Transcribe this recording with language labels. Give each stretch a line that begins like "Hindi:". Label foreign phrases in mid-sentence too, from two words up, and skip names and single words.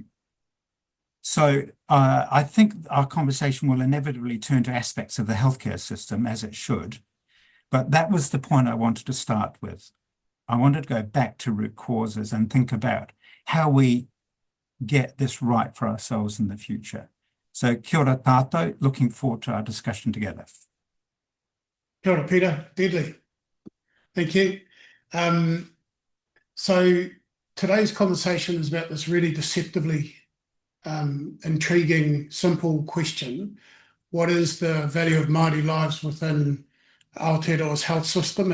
English: So I think our conversation will inevitably turn to aspects of the healthcare system, as it should. But that was the point I wanted to start with. I wanted to go back to root causes and think about how we get this right for ourselves in the future.
Māori: So kia ora tātou,
English: looking forward to our discussion together.
Māori: Kia ora,
English: Peter. Deadly. Thank you. So today's conversation is about this really deceptively intriguing, simple question. What is the value of Māori lives within Aotearoa's health system?